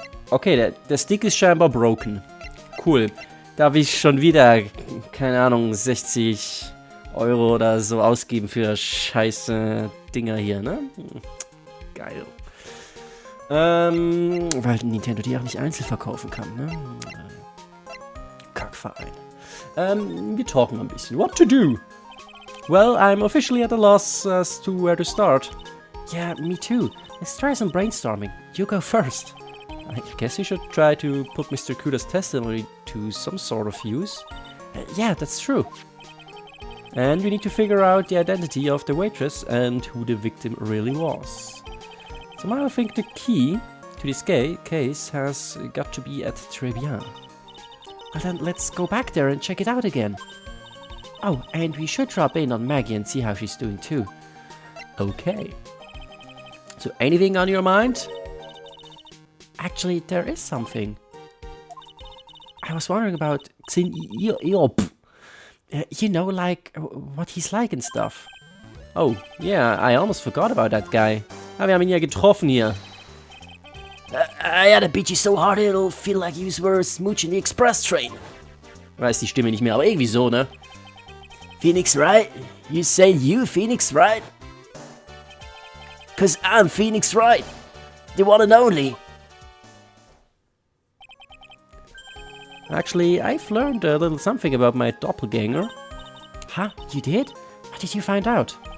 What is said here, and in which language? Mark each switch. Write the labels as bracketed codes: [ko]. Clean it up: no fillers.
[de] Okay, der Stick ist scheinbar broken. Cool. Darf ich schon wieder, keine Ahnung, 60 € oder so ausgeben für scheiße Dinger hier, ne? Geil. Weil Nintendo die auch nicht einzeln verkaufen kann, ne? Kackverein. Wir talken ein bisschen. [en] What to do? Well, I'm officially at a loss as to where to start. Yeah, me too. Let's try some brainstorming. You go first. I guess you should try to put Mr. Kudos' testimony to some sort of use. Yeah, that's true. And we need to figure out the identity of the waitress and who the victim really was. Somehow I think the key to this case has got to be at Trebian. Well then, let's go back there and check it out again. Oh, and we should drop in on Maggie and see how she's doing too. Okay. So, anything on your mind? Actually, there is something. I was wondering about Xin Eop. You know, like, what he's like and stuff. Oh, yeah, I almost forgot about that guy. Ah, wir haben ihn ja getroffen hier. I had to beat you so hard it'll feel like you were smooching the express train. [de] Weiß die Stimme nicht mehr, aber irgendwie so, ne? [en] Phoenix Wright? You saying you, Phoenix Wright? Cause I'm Phoenix Wright, the one and only. Actually, I've learned a little something about my doppelganger. Huh? You did? How did you find out?